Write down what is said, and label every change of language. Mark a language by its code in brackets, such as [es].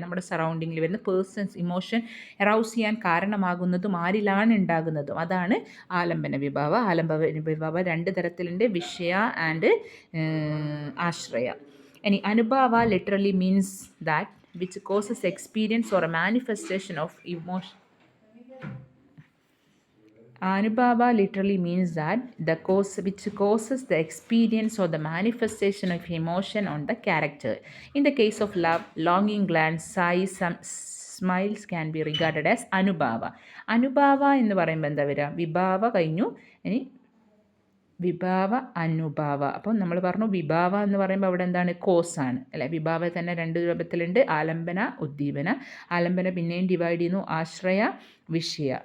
[ml] നമ്മുടെ സറൗണ്ടിങ്ങിൽ വരുന്ന persons emotion എറൗസ് ചെയ്യാൻ കാരണമാകുന്നതും ആരിലാണ് ഉണ്ടാകുന്നതും അതാണ് ആലംബന വിഭാവ. ആലംബന വിഭാവ രണ്ട് തരത്തിലുണ്ട്, വിഷയ ആൻഡ് ആശ്രയ. ഇനി [en] Anubhava literally means that which causes experience or a manifestation of emotion. Anubhava literally means that the cause which causes the experience or the manifestation of emotion on the character. In the case of love, longing, glance, sighs, some smiles can be regarded as anubhava. [ml] Anubhava എന്ന് പറയുമ്പോൾ എന്താ വരിക? വിഭാവ കഴിഞ്ഞു, ഇനി വിഭാവ അനുഭാവ. അപ്പം നമ്മൾ പറഞ്ഞു വിഭാവ എന്ന് പറയുമ്പോൾ അവിടെ എന്താണ്? കോസാണ് അല്ലേ? വിഭാവ തന്നെ രണ്ട് രൂപത്തിലുണ്ട്, ആലംബന, ഉദ്ദീപന. ആലംബന പിന്നെയും ഡിവൈഡ് ചെയ്യുന്നു, ആശ്രയ, വിഷയ.